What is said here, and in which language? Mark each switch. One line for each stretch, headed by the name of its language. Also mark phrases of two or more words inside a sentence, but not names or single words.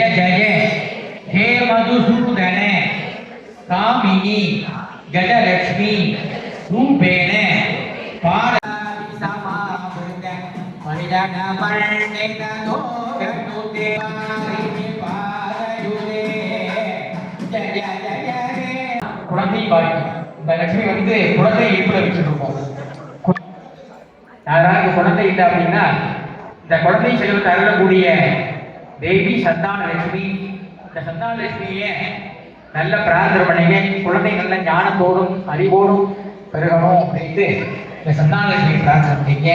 Sanskrit: जय हे मधुसूदन कामिनी गजलक्ष्मी रूपेण पाद समावृत परिजन वर्णित लोकनुदे पादयुगे जय जय हे
Tamil: குழந்தை பாக்கி இந்த லட்சுமி வந்து குழந்தை இடுப்புல வச்சுட்டு இருக்கோம். யாராவது குழந்தை இல்லை அப்படின்னா இந்த குழந்தை செல்வத்தை அருளக்கூடிய தேவி சந்தான லட்சுமி. இந்த சந்தான லட்சுமியை நல்ல பிரார்த்தனை பண்ணீங்க, குழந்தை நல்ல ஞானத்தோடும் அறிவோடும் பெருகணும் அப்படின்ட்டு இந்த சந்தான லட்சுமி பிரார்த்தனை பண்ணீங்க.